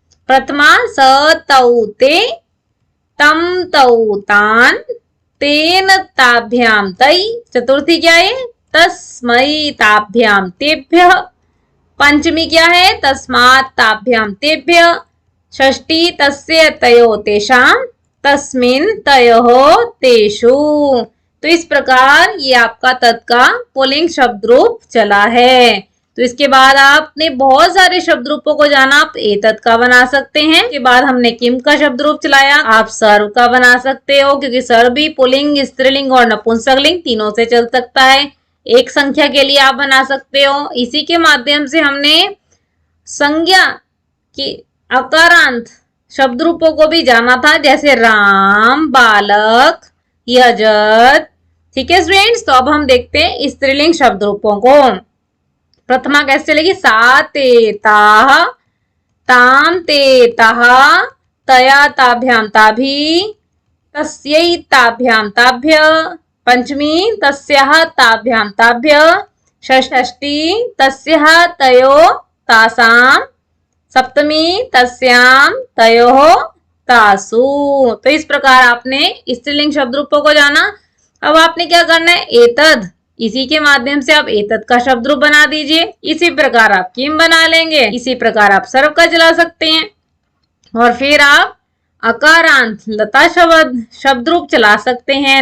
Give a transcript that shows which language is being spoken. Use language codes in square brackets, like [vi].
[sa] प्रथमा स तौ ते, तम तौ तान, तेन ताभ्याम तै। चतुर्थी [hi] क्या है, [sa] तस्मै ताभ्याम तेभ्यः। पंचमी [hi] क्या है, [sa] तस्मात् ताभ्याम तेभ्य। षष्ठी तस्य तयो तेषाम, तस्मिन् तयोः तेषु। [hi] तो इस प्रकार ये आपका तत् का पुल्लिंग शब्द रूप चला है। तो इसके बाद आपने बहुत सारे शब्द रूपों को जाना। आप एतत् का बना सकते हैं। इसके बाद हमने किम का शब्द रूप चलाया। आप सर्व का बना सकते हो, क्योंकि सर्व भी पुल्लिंग, स्त्रीलिंग और नपुंसकलिंग तीनों से चल सकता है। एक संख्या के लिए आप बना सकते हो। इसी के माध्यम से हमने संज्ञा की अकारांत शब्द रूपों को भी जाना था, जैसे राम, बालक, यजत। ठीक है स्टूडेंट्स, तो अब हम देखते हैं स्त्रीलिंग शब्द रूपों को। [sa] प्रथमा [hi] कैसे चलेगी, [sa] सा ते ताः, ताम ते ताः, तया ताभ्याम ताभि, तस्यै ताभ्याम ताभ्य। पंचमी तस्याः ताभ्याम ताभ्य। षष्ठी तस्याः तयोः तासाम। सप्तमी तस्याम तयोः तासु। [hi] तो इस प्रकार आपने स्त्रीलिंग शब्द रूपों को जाना। अब आपने क्या करना है, एतद, इसी के माध्यम से आप एतद का शब्द रूप बना दीजिए। इसी प्रकार आप किम बना लेंगे। इसी प्रकार आप सर्व का चला सकते हैं और फिर आप अकारांत लता शब्द रूप चला सकते हैं।